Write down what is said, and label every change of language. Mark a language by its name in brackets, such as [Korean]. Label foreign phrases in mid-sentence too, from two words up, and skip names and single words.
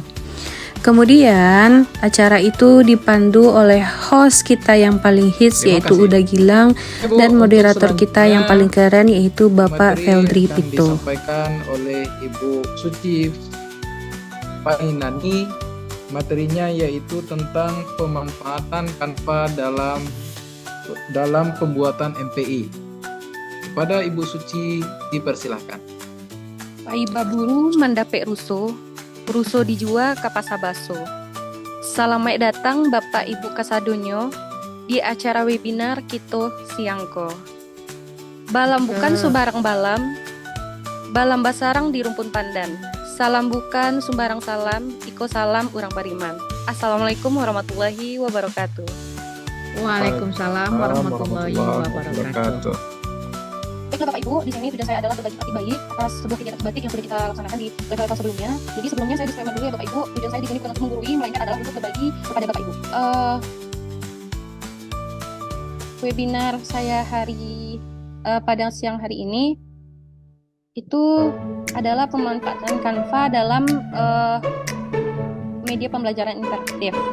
[Indonesian] Kemudian acara itu dipandu oleh host kita yang paling hits yaitu Uda Gilang dan moderator kita yang paling keren yaitu Bapak Feldri Pito. Disampaikan oleh Ibu Suci Fainani, materinya yaitu tentang pemanfaatan Canva dalam pembuatan MPI. Kepada Ibu Suci dipersilahkan. [Minangkabau] Paiba buru mandapek ruso dijua kapasa baso. [Indonesian] Selamat datang Bapak Ibu kasadonyo di acara webinar Kito Siangko. [Minangkabau] Balam bukan sembarang balam basarang di rumpun pandan. Salam bukan sembarang salam, iko salam urang bariman. [Arabic] السلام عليكم ورحمة الله وبركاته. وعليكم السلام ورحمة الله وبركاته. [Indonesian] Baiklah Bapak Ibu, di sini tujuan saya adalah berbagi praktik baik atas sebuah kegiatan batik yang sudah kita laksanakan di level sebelumnya. Jadi sebelumnya saya disclaimer dulu ya Bapak Ibu, tujuan saya di sini bukan untuk menggurui, melainkan adalah untuk berbagi kepada Bapak Ibu. Webinar saya pada siang hari ini itu adalah pemanfaatan Canva dalam media pembelajaran interaktif.